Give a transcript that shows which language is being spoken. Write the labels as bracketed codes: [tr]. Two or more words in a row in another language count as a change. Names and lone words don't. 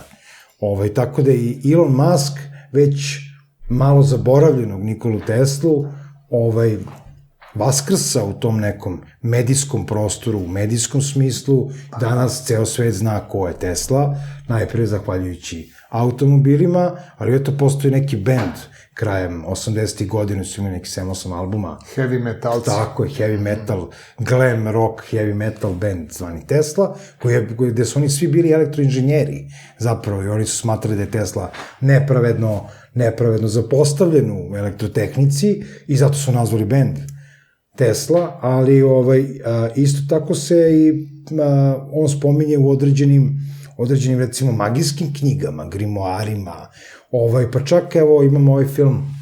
[sr] Tako da je i Elon Musk već malo zaboravljenog Nikolu Teslu vaskrsa u tom nekom medijskom prostoru, u medijskom smislu. Danas ceo svet zna ko je Tesla, najpre zahvaljujući automobilima, ali eto postoji neki band krajem 80. godina, su imali neki 7-8 albuma. [en] Heavy metalci. [sr] Tako je, [en] heavy metal, glam rock, heavy metal band [sr] zvani Tesla, gde su oni svi bili elektroinženjeri, zapravo, i oni su smatrali da je Tesla nepravedno zapostavljen u elektrotehnici i zato su nazvali band Tesla, ali isto tako se i on spominje u određenim recimo magijskim knjigama, grimoarima, pa čak evo imamo ovaj film